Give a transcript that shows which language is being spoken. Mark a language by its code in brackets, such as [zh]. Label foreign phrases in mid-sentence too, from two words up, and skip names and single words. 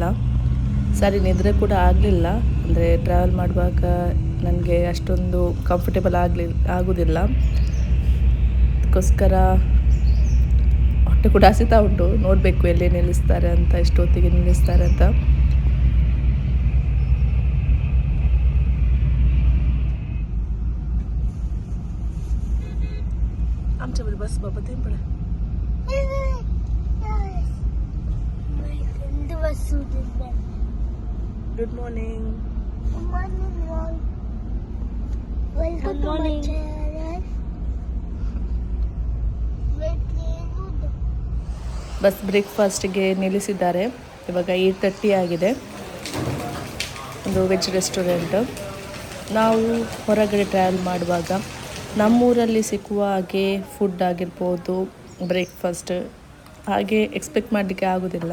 [kn] ಸರಿ ನಿದ್ರೆ ಕೂಡ ಆಗಲಿಲ್ಲ. ಅಂದರೆ ಟ್ರಾವೆಲ್ ಮಾಡುವಾಗ ನನಗೆ ಅಷ್ಟೊಂದು ಕಂಫರ್ಟೇಬಲ್ ಆಗೋದಿಲ್ಲ. ಅದಕ್ಕೋಸ್ಕರ ಹೊಟ್ಟೆ ಕೂಡ ಹಸಿತಾ ಉಂಟು. ನೋಡಬೇಕು ಎಲ್ಲಿ ನಿಲ್ಲಿಸ್ತಾರೆ ಅಂತ, ಎಷ್ಟು ಹೊತ್ತಿಗೆ ನಿಲ್ಲಿಸ್ತಾರೆ ಅಂತ. [mr] आमच्या मध्ये बस बाबा ते पडे [en] good morning. Good morning. [kn] ಬಸ್ ಬ್ರೇಕ್ಫಾಸ್ಟ್ಗೆ ನಿಲ್ಲಿಸಿದ್ದಾರೆ. ಇವಾಗ 8:30 ಆಗಿದೆ. ಒಂದು [en] veg restaurant. [kn] ನಾವು ಹೊರಗಡೆ ಟ್ರಾವೆಲ್ ಮಾಡುವಾಗ ನಮ್ಮೂರಲ್ಲಿ ಸಿಕ್ಕುವ ಹಾಗೆ ಫುಡ್ ಆಗಿರ್ಬೋದು, ಬ್ರೇಕ್ಫಾಸ್ಟ್ ಹಾಗೆ ಎಕ್ಸ್ಪೆಕ್ಟ್ ಮಾಡಲಿಕ್ಕೆ ಆಗೋದಿಲ್ಲ.